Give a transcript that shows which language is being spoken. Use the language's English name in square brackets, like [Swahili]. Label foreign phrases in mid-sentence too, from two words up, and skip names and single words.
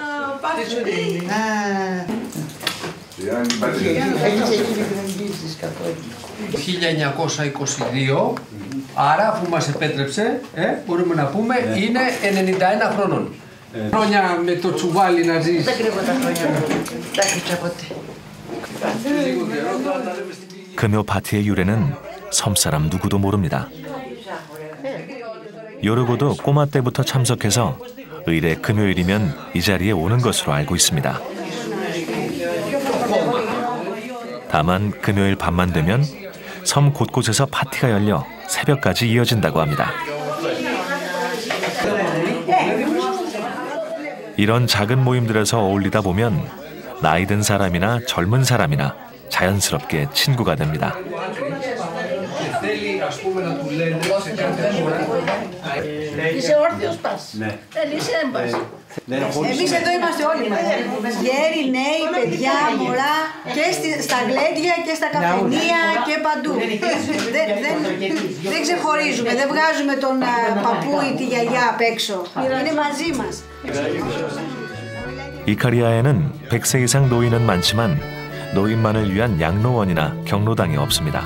[Greek] 1922, άρα αφού μας επέτρεψε, μπορούμε να πούμε, είναι 91 χρόνων. Χρόνια με το τσουβάλι να ζεις. Δεν κρύβω τα χρόνια μου, τα κρύψα ποτέ. [Korean] 금요 파티의 유래는 섬사람 누구도 모릅니다. 요르고도 꼬마 때부터 참석해서 의례 금요일이면 이 자리에 오는 것으로 알고 있습니다. 다만 금요일 밤만 되면 섬 곳곳에서 파티가 열려 새벽까지 이어진다고 합니다. 이런 작은 모임들에서 어울리다 보면 나이 든 사람이나 젊은 사람이나 자연스럽게 친구가 됩니다. [Greek] Είσαι όρθιος πας. Θέλεις έμπας. Εμείς εδώ είμαστε όλοι μας. Γέροι, νέοι, παιδιά, μωρά και στα γλέντια και στα καφενεία και παντού. Δεν ξεχωρίζουμε, δεν βγάζουμε τον παππού ή τη γιαγιά απ' έξω. Είναι μαζί μας. [Korean] 이카리아에는 100세 이상 노인은 많지만 노인만을 위한 양로원이나 경로당이 없습니다.